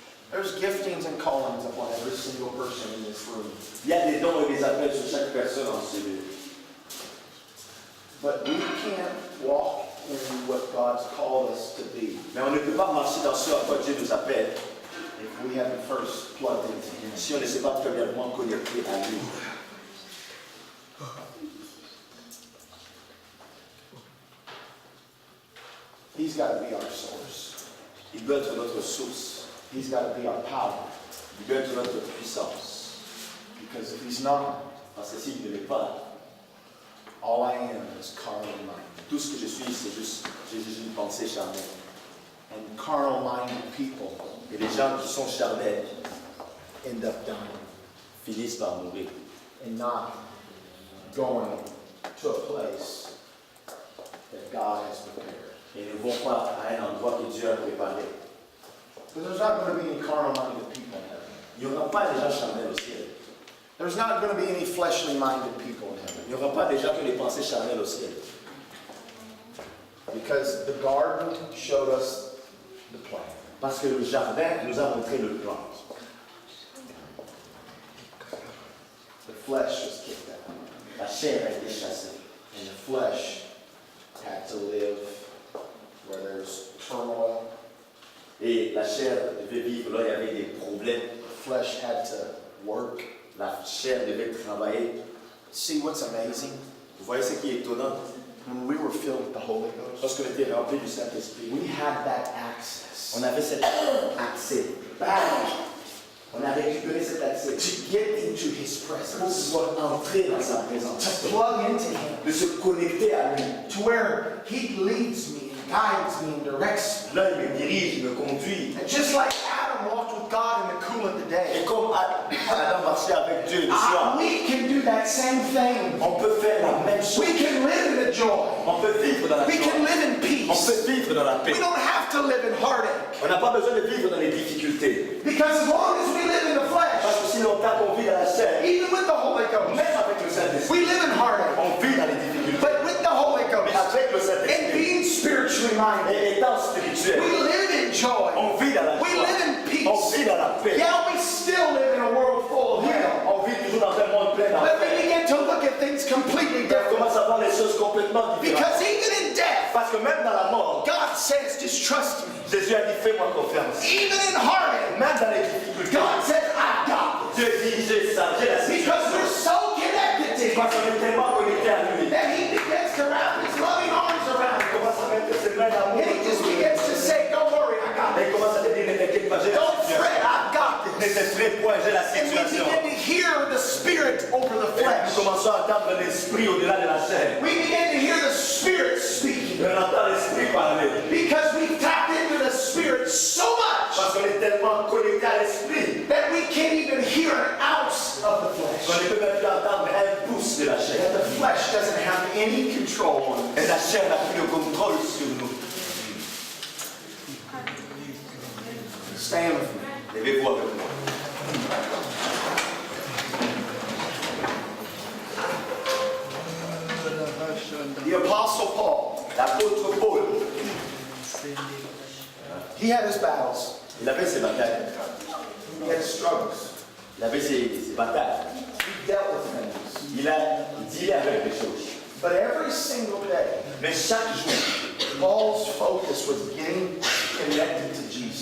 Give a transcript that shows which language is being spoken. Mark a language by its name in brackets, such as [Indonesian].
[English] There's giftings and callings upon every single person in this room. [French] Il y a des dons et des appels sur chaque personne en ce lieu. [English] But we can't walk in what God's called us to be [French] Mais on ne peut pas marcher dans ce à quoi Dieu nous appelle [English] if we haven't first plugged into Him. [French] si on ne s'est pas premièrement connecté à lui. [English] He's got to be our source. [French] Il doit être notre source. [English] He's got to be our power. [French] Il doit être notre puissance. [English] Because if He's not, [French] Parce que s'il ne l'est pas, [English] all I am is carnal minded. [French] tout ce que je suis, c'est juste une pensée charnelle. [English] And carnal minded people [French] Et les gens qui sont charnels [English] end up dying [French] finissent par mourir. [English] and not going to a place that God has prepared. [French] Et ne vont pas à un endroit que Dieu a préparé. [English] Because there's not going to be any carnal minded people in heaven. [French] Il n'y aura pas des gens charnels au ciel. [English] There's not going to be any fleshly minded people in heaven. [French] Il n'y aura pas des gens qui ont des pensées charnelles au ciel. [English] Because the garden showed us the plan. [French] Parce que le jardin nous a montré le plan. [English] The flesh was kicked out. [French] La chair a été chassée. [English] And the flesh had to live where there's turmoil. [French] Et la chair devait vivre là, il y avait des problèmes. [English] The flesh had to work. [French] La chair devait travailler. [English] See what's amazing? [French] Vous voyez ce qui est étonnant? [English] When we were filled with the Holy Ghost, [French] Lorsqu'on était rempli du Saint-Esprit, [English] we had that access [French] on avait cet accès. Bam! On a récupéré cet accès [English] to get into His [French] pour [English] presence, [French] pouvoir entrer dans sa présence, [English] to plug into Him, [French] de se connecter à lui, [English] to where He leads me guides me and directs me. [French] Là, il me dirige, il me conduit. [English] And just like Adam walked with God in the cool of the day, [French] Et comme Adam marchait avec Dieu le soir, [English] we can do that same thing. [French] on peut faire la même chose. [English] We can live in the joy. [French] On peut vivre dans la [English] We can [French] joie. [English] live in [French] On [English] peace. [French] peut vivre dans la paix. [English] We don't have to live in heartache. [French] On n'a pas besoin de vivre dans les difficultés. [English] Because as long as we live in the [French] Parce [English] flesh, [French] que si longtemps qu'on vit dans la chair, [English] even with the Holy Ghost, [French] même avec le Saint-Esprit, [English] we live in heartache. [French] on vit dans les difficultés. [English] But with the Holy [French] Mais [English] Ghost [French] avec le [English] and [French] Saint-Esprit, [English] being spiritually minded, [French] et étant spirituel, [English] we live in joy. [French] on vit dans la [English] We live [French] joie. [English] in [French] On [English] peace. [French] vit dans la paix. [English] Yeah, we still live in a world full of hell. [French] On vit toujours dans un monde plein [English] But we [French] d'enfer. [English] begin to look at things completely [French] On [English] different. [French] commence à voir les choses complètement différentes. [English] Because even in death, [French] Parce que même dans la mort, [English] God says, just trust me. [French] Jésus a dit fais-moi confiance. [English] Even in heartache, [French] Même dans les difficultés, [English] God says, I got [French] Dieu dit j'ai ça, j'ai la [English] this. Because we're [French] situation. [English] so connected to [French] Parce [English] Him [French] qu'on est tellement connecté à lui. [English] that He begins to wrap His loving arms around [French] Il [English] us. [French] commence à mettre ses mains d'amour. [English] And He just begins to say, don't worry, I got [French] Et il [English] this. [French] commence à te dire ne t'inquiète pas, j'ai la [English] Don't [French] situation. [English] fret, I got [French] Ne [English] this. [French] t'effraie point, j'ai la [English] And we [French] situation. [English] begin to hear the Spirit over the [French] Et [English] flesh. [French] nous commençons à entendre l'esprit au-delà de la chair. [English] We begin to hear the Spirit speaking. [French] On entend l'esprit parler. [English] Because we've tapped into the Spirit so much [French] Parce qu'on est tellement connecté à l'esprit [English] that we can't even hear an ounce of the [French] qu'on [English] flesh. [French] ne peut même plus entendre un pouce de la chair. [English] That the flesh doesn't have any control on us. [French] Et la chair n'a plus le contrôle sur nous. [English] Stand with me. [French] Levez-vous avec moi. [English] The Apostle Paul, [French] L'apôtre Paul, [English] he had his battles. [French] il avait ses batailles. [English] He had struggles. [French] Il avait ses batailles. [English] He dealt with things. [French] Il a dealé avec les choses. [English] But every single day, [French] Mais chaque jour, [English] Paul's focus was getting connected to Jesus.